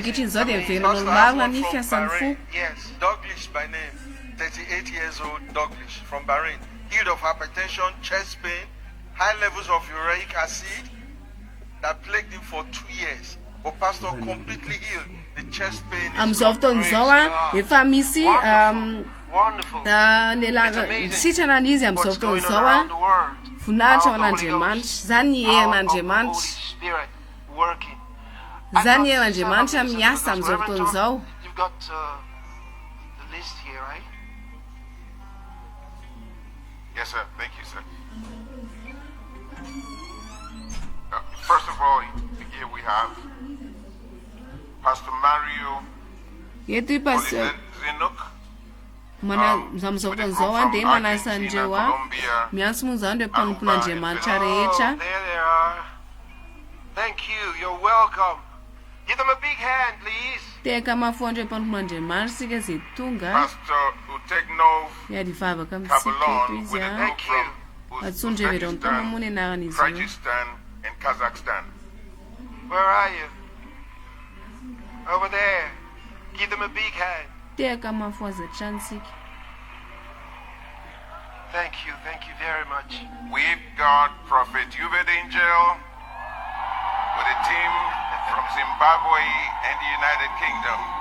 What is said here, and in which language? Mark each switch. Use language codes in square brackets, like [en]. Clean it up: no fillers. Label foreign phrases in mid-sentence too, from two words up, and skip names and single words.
[en] Yes, Douglas by name, 38 years old Douglas from Bahrain. Healed of hypertension, chest pain, high levels of uric acid that plagued him for 2 years. But Pastor completely healed. The chest pain is [mg] sitrana izy amin'izao fotoana izao voninahitra ho an'Andriamanitra zany ny herin'Andriamanitra zany herin'Andriamanitra miasa amin'izao fotoana izao. [en] Yes, sir. Thank you, sir. First of all, here we have Pastor Mario Zenuk. [mg] Mana amin'izao fotoana izao dia manasa andreo miantso moa zany ireo mpanompon'Andriamanitra rehetra. [en] Thank you. You're welcome. Give them a big hand, please. [mg] Teka mafoandreo mpanompon'Andriamanitra sika zay tonga Pastor Utegnov iady vavaka amitsiketo izy atsondry evereo ntoma moa ny anaran'izy io. [en] Kyrgyzstan and Kazakhstan. Where are you? Over there. Give them a big hand. [mg] Teka mafoazatrany sika. [en] Thank you very much. We've got Prophet Hubert Angel with a team from Zimbabwe and the United Kingdom.